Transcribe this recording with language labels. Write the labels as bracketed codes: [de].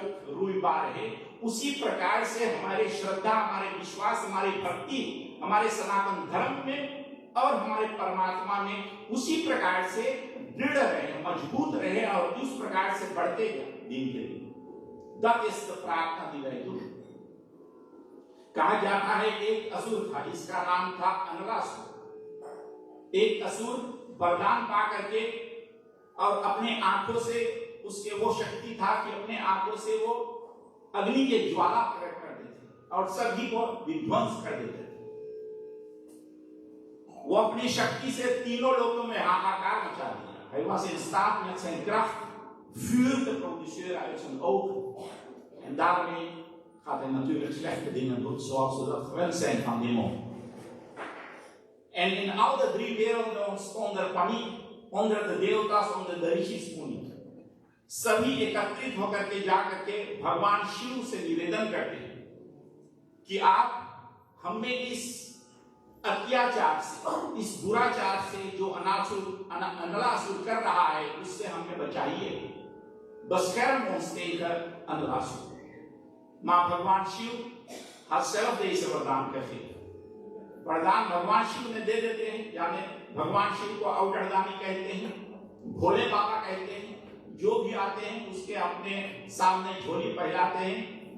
[hi] रुइबा है, उसी प्रकार से हमारे श्रद्धा, हमारे विश्वास, हमारी भक्ति, हमारे सनातन धर्म में और हमारे परमात्मा में उसी प्रकार से दृढ़ रहे, मजबूत रहे और उस प्रकार से बढ़ते जाए दिन के दिन। [en] That is the [hi] प्रार्थना निवेदन। कहा जाता है एक असुर था जिसका नाम था अनलासुर। एक असुर वरदान पा करके और अपने आंखों से उसके वो शक्ति था कि अपने आंखों से वो अग्नि के ज्वाला प्रकट कर देते और सभी को विध्वंस कर देते थे। वो अपनी शक्ति से तीनों लोगों में हाहाकार मचा दिया। [nl] Hij was in staat met zijn kracht vuur te produceren uit zijn ogen. En daarmee gaat hij natuurlijk slechte dingen doen, zoals we dat gewend zijn van demon. En in alle drie werelden ontstond er paniek onder de deeltas, onder de ऋषिस मुनि। [hi] सभी एकत्रित होकर के जाकर के भगवान शिव से निवेदन करते हैं कि आप हमें इस अत्याचार से, इस दुराचार से जो अनलासुर कर रहा है उससे हमें बचाइए। [nl] bescherm ons tegen अनलासुर। [hi] मां भगवान शिव हरसेल्फ deze वरदान करते हैं। वरदान भगवान शिव ने दे देते हैं, यानी भगवान शिव को अवगढ़दानी कहते हैं, भोले बाबा कहते हैं। जो भी आते हैं उसके अपने सामने झोली फैलाते हैं।